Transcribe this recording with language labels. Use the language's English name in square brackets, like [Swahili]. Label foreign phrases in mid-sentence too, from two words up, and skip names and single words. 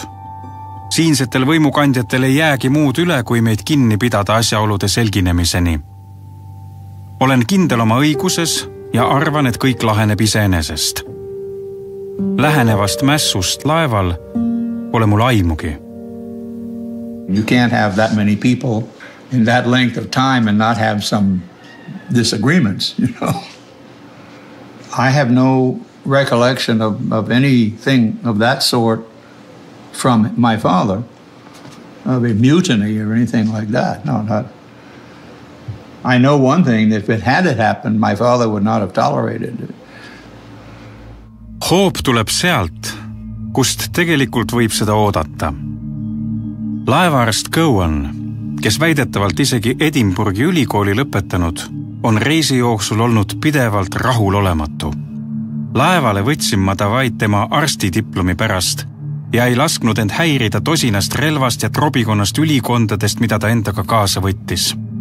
[Estonian] Siinsetel võimukandjatel ei jäägi muud üle, kui meid kinni pidada asjaolude selginemiseni. Olen kindel oma õiguses ja arvan, et kõik laheneb iseenesest. Lähenevast mässust laeval pole mul aimugi. [English] You can't have that many people in that length of time and not have some disagreements, you know. I have no recollection of anything of that sort from my father, of a mutiny or anything like that. No, not. I know one thing, that if it had happened, my father would not have tolerated it. [Estonian] Hoop tuleb sealt, kust tegelikult võib seda oodata. Laevaarst Cowan, kes väidetavalt isegi Edinburghi ülikooli lõpetanud, on reisi jooksul olnud pidevalt rahulolematu. Laevale võtsin ma ta vaid tema arstidiplomi pärast ja ei lasknud end häirida tosinast relvast ja trobikonnast ülikondadest, mida ta endaga kaasa võttis.